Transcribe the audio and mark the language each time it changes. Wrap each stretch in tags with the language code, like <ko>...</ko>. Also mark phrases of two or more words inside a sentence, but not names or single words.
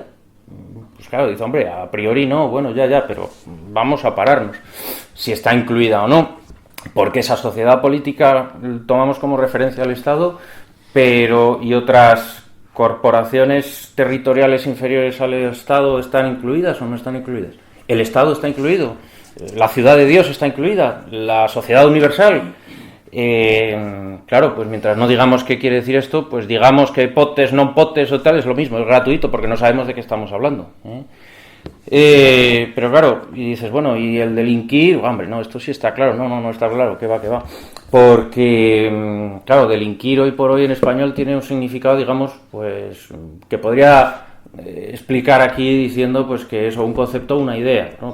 <es>Pues claro, dice, hombre,</es> <la>a priori</la> <es>no, bueno, ya, pero vamos a pararnos si está incluida o no, porque esa sociedad política tomamos como referencia al Estado, pero ¿y otras corporaciones territoriales inferiores al Estado están incluidas o no están incluidas? El Estado está incluido, la ciudad de Dios está incluida, la sociedad universal. Claro, pues mientras no digamos qué quiere decir esto, pues digamos que</es> <la>potes, non potes</la> <es>o tal es lo mismo, es gratuito porque no sabemos de qué estamos hablando. Pero claro, y dices, bueno, y el delinquir, hombre, no, esto sí está claro, no está claro, que va, porque, claro, delinquir hoy por hoy en español tiene un significado, digamos, pues, que podría explicar aquí diciendo, pues, que es un concepto o una idea, ¿no?</es>